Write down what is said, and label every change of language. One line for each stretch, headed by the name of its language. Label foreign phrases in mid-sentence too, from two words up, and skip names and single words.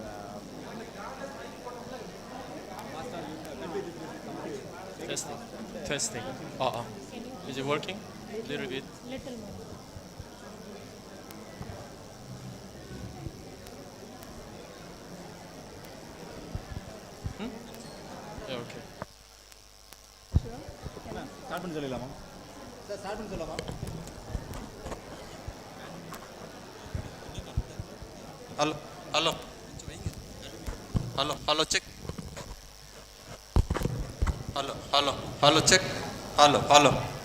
English: Testing. Testing. Is it working? Little bit. Little more. Yeah, okay.
Tamil: ஸ்டார்ட் பண்ண சொல்லலாமா சார்? ஸ்டார்ட் பண்ண சொல்லலாமா?
English: Hello. Hello. Hello. Hello. Check. Hello. Hello. Hello. Check. Hello. Hello.